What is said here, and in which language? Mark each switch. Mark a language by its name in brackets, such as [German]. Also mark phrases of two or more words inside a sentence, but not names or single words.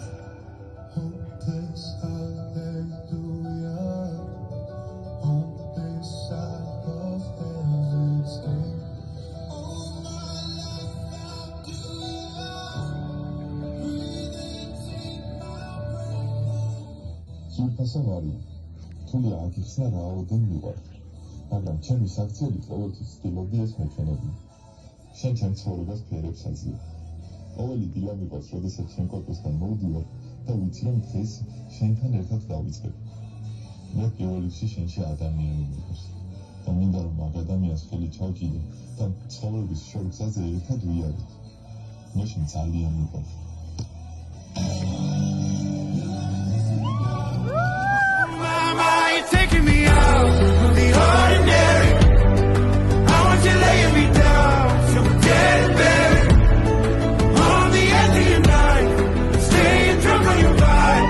[English] Hopeless, hallelujah. Hopeless side of heaven's gate. Oh my love, how do you breathe in, take my breath. [Georgian] სულფასავარი თული აგიხსნა რაოდენ მივარ, მაგრამ ჩემი საქციელი ყოველთვის ცდილობდი ეს მეჩვენებინა. შენ ჩემ ცხოვრებას ფერებს აზია. ყოველი დილა მიყვარს, როდესაც შენ კორპუსთან მოვდივარ და ვიცი, რომ დღეს შენთან ერთად დავიწყებ. მე პირველ რიგში შენში ადამიანი მიყვარს და მინდა რომ მაგ ადამიანს ხელი ჩავჭიდე და ცხოვრების შორგზაზე ერთად ვიარეთ. მე შენ ძალიან მიყვარს. [English] Mama, you're taking me out of the ordinary. I want you laying me down, so dead and buried on the edge of your night, staying drunk on your vibe.